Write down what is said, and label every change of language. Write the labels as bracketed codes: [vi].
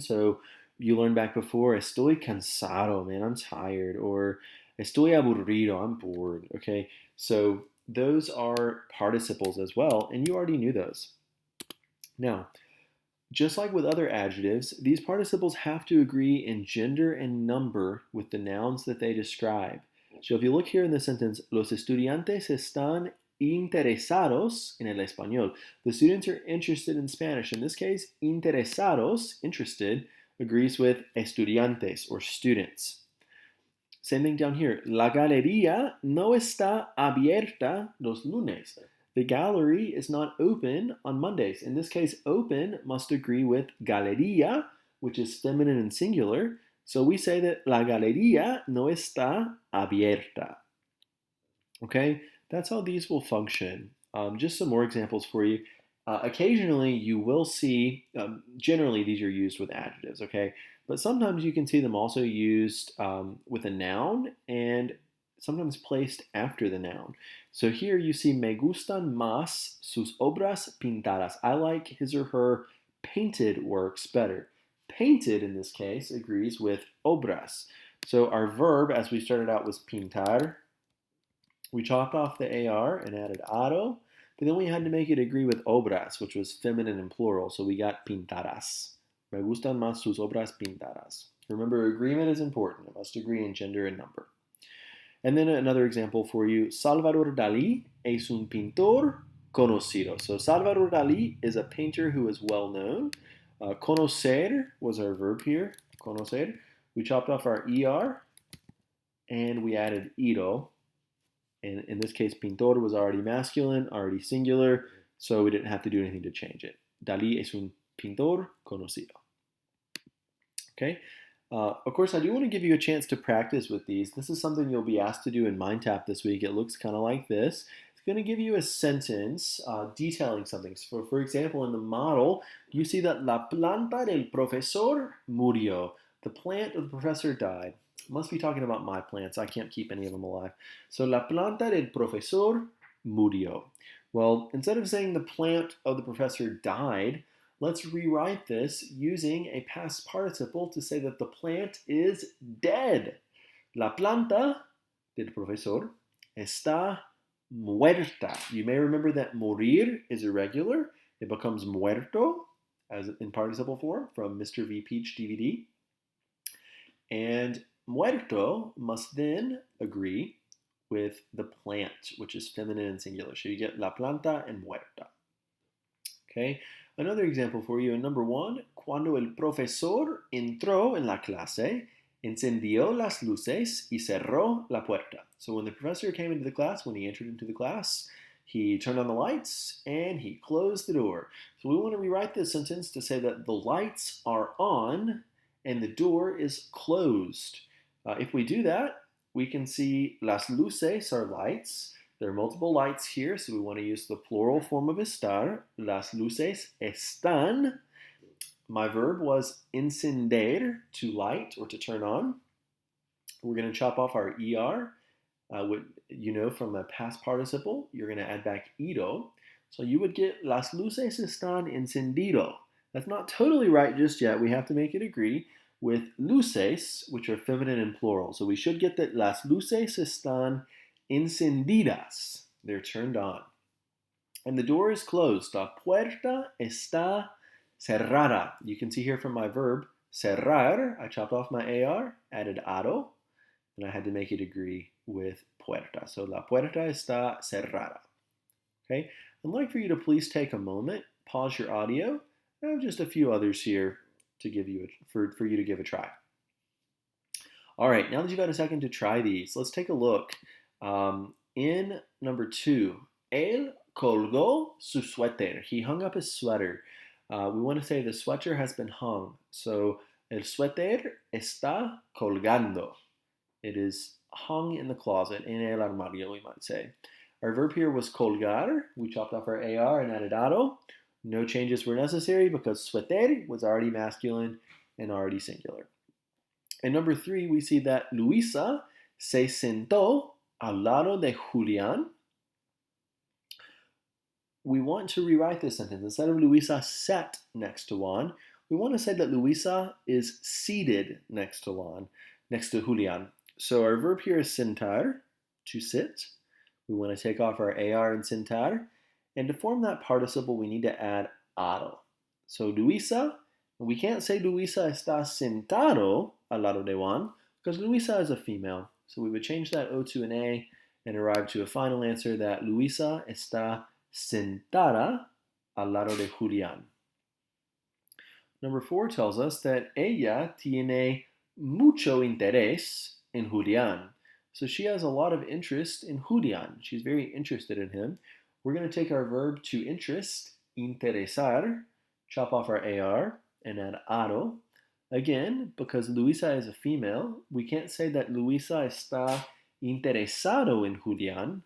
[en] So you learned back before, [es] estoy cansado, [en] man, I'm tired, or [es] estoy aburrido, [en] I'm bored, okay? So those are participles as well, and you already knew those. Now, just like with other adjectives, these participles have to agree in gender and number with the nouns that they describe. So if you look here in the sentence, [es] los estudiantes están interesados en el español. [en] The students are interested in Spanish. In this case, interesados, interested, agrees with estudiantes or students. Same thing down here. [es] La galería no está abierta los lunes. [en] The gallery is not open on Mondays. In this case, open must agree with galería, which is feminine and singular. So we say that [es] la galería no está abierta. [en] Okay, that's how these will function. Just some more examples for you. Occasionally, you will see, generally these are used with adjectives, okay? But sometimes you can see them also used with a noun and sometimes placed after the noun. So here you see, [es] me gustan más sus obras pintadas. [en] I like his or her painted works better. Painted, in this case, agrees with obras. So our verb, as we started out, was pintar. We chopped off the AR and added aro, but then we had to make it agree with obras, which was feminine and plural, so we got pintadas. [es] Me gustan más sus obras pintadas. [en] Remember, agreement is important. It must agree in gender and number. And then another example for you, Salvador Dalí [es] es un pintor conocido. [en] So Salvador Dalí is a painter who is well known. Conocer was our verb here, conocer. We chopped off our ER and we added iro. And in this case, pintor was already masculine, already singular, so we didn't have to do anything to change it. [es] Dalí es un pintor conocido. [en] Okay? Of course, I do want to give you a chance to practice with these. This is something you'll be asked to do in MindTap this week. It looks kind of like this. It's going to give you a sentence detailing something. So for example, in the model, you see that [es] la planta del profesor murió. [en] The plant of the professor died. Must be talking about my plants. I can't keep any of them alive. [es] So la planta del profesor murió. [en] Well, instead of saying the plant of the professor died, let's rewrite this using a past participle to say that the plant is dead. [es] La planta del profesor está muerta. [en] You may remember that morir is irregular. It becomes muerto as in participle form from Mr. V. Peach DVD. And muerto must then agree with the plant, which is feminine and singular. So you get la planta and muerta. Okay. Another example for you in number 1, [es] cuando el profesor entró en la clase, encendió las luces y cerró la puerta. [en] So when the professor came into the class, when he entered into the class, he turned on the lights and he closed the door. So we want to rewrite this sentence to say that the lights are on and the door is closed. If we do that, we can see las luces are lights. There are multiple lights here, so we want to use the plural form of estar. [es] Las luces están [en] My verb was encender, to light or to turn on. We're going to chop off our er. What you know from a past participle, you're going to add back ido. So you would get [es] las luces están encendido. [en] That's not totally right just yet. We have to make it agree with luces, which are feminine and plural. So we should get that [es] las luces están encendidas. [en] They're turned on. And the door is closed. [es] La puerta está cerrada. [en] You can see here from my verb, cerrar, I chopped off my AR, added ado, and I had to make it agree with puerta. So [es] la puerta está cerrada. [en] Okay, I'd like for you to please take a moment, pause your audio. I have just a few others here to give you for you to give a try. All right, now that you've had a second to try these, let's take a look. In number 2, [es] él colgó su suéter. [en] He hung up his sweater. We want to say the sweater has been hung. [es] So el suéter está colgando. [en] It is hung in the closet, [es] en el armario, [en] we might say. Our verb here was colgar. We chopped off our AR and added ado. No changes were necessary because suéter was already masculine and already singular. In number 3, we see that [es] Luisa se sentó al lado de Julián. [en] We want to rewrite this sentence. Instead of Luisa sat next to Juan, we want to say that Luisa is seated next to Julián. So our verb here is sentar, to sit. We want to take off our AR and sentar. And to form that participle, we need to add ado. So Luisa, we can't say [es] Luisa está sentado al lado de Juan [en] because Luisa is a female. So we would change that O to an A and arrive to a final answer that [es] Luisa está sentada al lado de Julián. [en] Number 4 tells us that [es] ella tiene mucho interés en Julián. [en] So she has a lot of interest in Julián. She's very interested in him. We're going to take our verb to interest, interesar, chop off our AR, and add ado. Again, because Luisa is a female, we can't say that [es] Luisa está interesado en Julián.